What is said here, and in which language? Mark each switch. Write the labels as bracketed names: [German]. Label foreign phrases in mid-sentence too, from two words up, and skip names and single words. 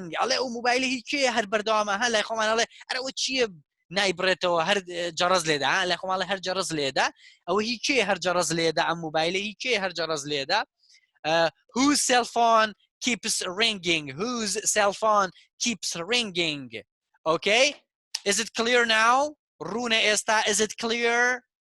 [Central Kurdish] ئەڵێ ئەو موبایلە هی کێیە هەر بەردەوامە هە لای خۆمان ئەڵێ ئەرەوە چییە نایبرێتەوە هەر جەرەز لێدا لای خۆماڵە هەر جەرەز لێدا ئەوە هی کێ هەر جەرەز لێدا ئەم موبایلە هی کێ هەر جەرەز لێدا. [English] whose cell phone keeps ringing؟ whose cell phone keeps ringing؟ Okay, is it clear now؟ [Central Kurdish] ڕوونە ئێستا [English] is it clear؟